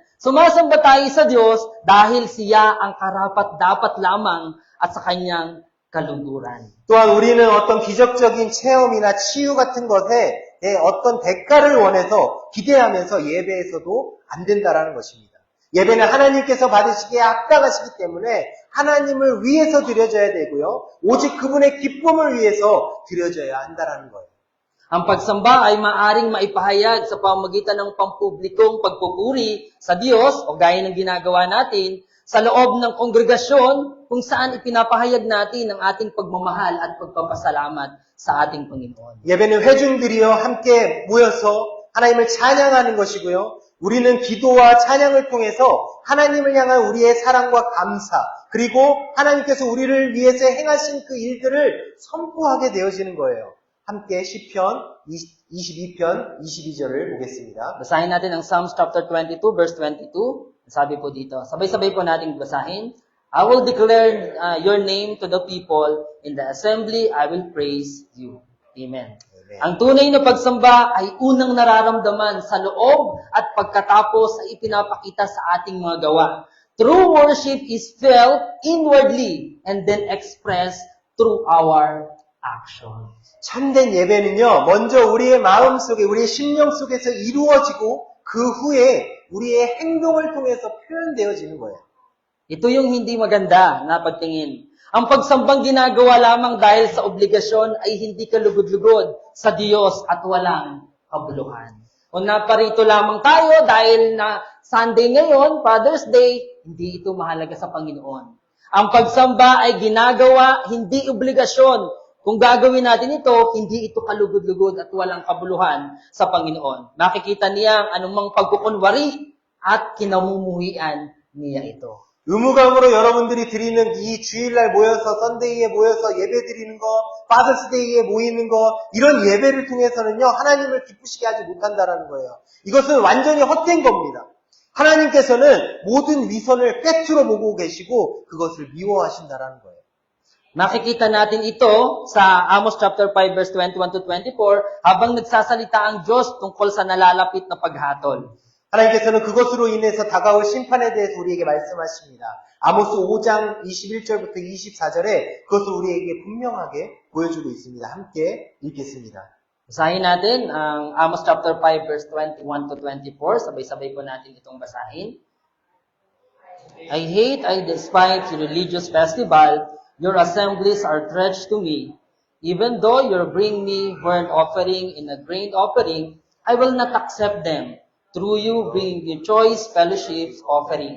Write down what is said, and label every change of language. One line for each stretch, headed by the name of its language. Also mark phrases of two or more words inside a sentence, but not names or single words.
Filipino: Sumasamba tayo sa Diyos dahil siya ang karapat-dapat lamang at sa kanyang kalungkuran.
Korean: 또한 우리는 어떤 기적적인 체험이나 치유 같은 것에 어떤 대가를 원해서 기대하면서 예배에서도 안 된다라는 것입니다. 예배는 하나님께서 받으시기에 합당하시기 때문에 하나님을 위해서 드려져야 되고요. 오직 그분의 기쁨을 위해서 드려져야 한다라는 거예요.
Filipino: Ang pagsamba ay maaring maipahayag sa pamamagitan ng pampublikong pagpupuri sa Diyos o gaya ng ginagawa natin sa loob ng kongregasyon kung saan ipinapahayag natin ang ating pagmamahal at pagpapasalamat sa ating Panginoon.
Korean: 예배는 회중들이여 함께 모여서 하나님을 찬양하는 것이고요. 우리는 기도와 찬양을 통해서 하나님을 향한 우리의 사랑과 감사 그리고 하나님께서 우리를 위해서 행하신 그 일들을 선포하게 되어지는 거예요. 함께 시편 22편 22절을 보겠습니다.
Filipino: Basahin natin ang
English: Psalms chapter 22 verse 22.
Filipino: Sabi po dito, sabay-sabay po nating basahin.
English: I will declare your name to the people. In the assembly, I will praise you. Amen. Amen.
Filipino: Ang tunay na pagsamba ay unang nararamdaman sa loob at pagkatapos ay ipinapakita sa ating mga gawa.
English: True worship is felt inwardly and then expressed through our actions.
Korean: 참된 예배는요, 먼저 우리의 마음 속에, 우리의 심령 속에서 이루어지고 그 후에 우리의 행동을 통해서 표현되어지는 거예요.
Filipino: Ito yung hindi maganda na pagtingin. Ang pagsambang ginagawa lamang dahil sa obligasyon ay hindi kalugod-lugod sa Diyos at walang kabuluhan. Kung naparito lamang tayo dahil na Sunday ngayon, Father's Day, hindi ito mahalaga sa Panginoon. Ang pagsamba ay ginagawa, hindi obligasyon. Kung gagawin natin ito, hindi ito kalugod-lugod at walang kabuluhan sa Panginoon. Makikita niya ang anumang pagkukunwari at kinamumuhian niya ito.
Korean: 의무감으로 여러분들이 드리는 이 주일날 모여서 썬데이에 모여서 예배 드리는 거, 파더스데이에 모이는 거, 이런 예배를 통해서는요, 하나님을 기쁘시게 하지 못한다라는 거예요. 이것은 완전히 헛된 겁니다. 하나님께서는 모든 위선을 꿰뚫어 보고 계시고 그것을 미워하신다라는 거예요.
Filipino: Makikita natin ito sa
English: Amos chapter 5 verse 21 to 24
Filipino: habang nagsasalita ang Diyos tungkol sa nalalapit na paghatol.
Korean: 하나님께서는 그것으로 인해서 다가올 심판에 대해서 우리에게 말씀하십니다. 아모스 5장 21절부터 24절에 그것을 우리에게 분명하게 보여주고 있습니다. 함께 읽겠습니다.
Filipino: Basahin natin ang
English: Amos chapter 5 verse 21 to 24.
Filipino: Sabay-sabay po natin itong basahin.
English: I hate, I despise your religious festival. Your assemblies are treacherous to me. Even though you bring me burnt offering and a grain offering, I will not accept them. Through you bring your choice fellowship offering.